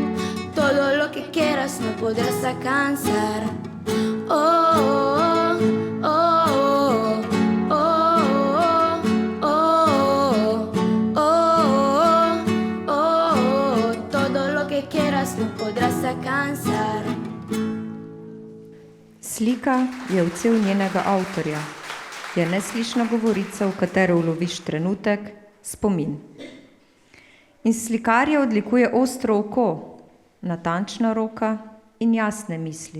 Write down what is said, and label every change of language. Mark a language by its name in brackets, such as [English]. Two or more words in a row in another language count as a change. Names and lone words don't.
[Spanish] Todo lo que quieras no podrás alcanzar. Oh, oh, oh, oh, oh, oh, oh, oh. Todo lo que quieras no podrás alcanzar. [Slovenian] Slika je odsev njenega avtorja. Je neslišna govorica, v katero uloviš trenutek, spomin. In slikarja odlikuje ostro oko, natančna roka in jasne misli.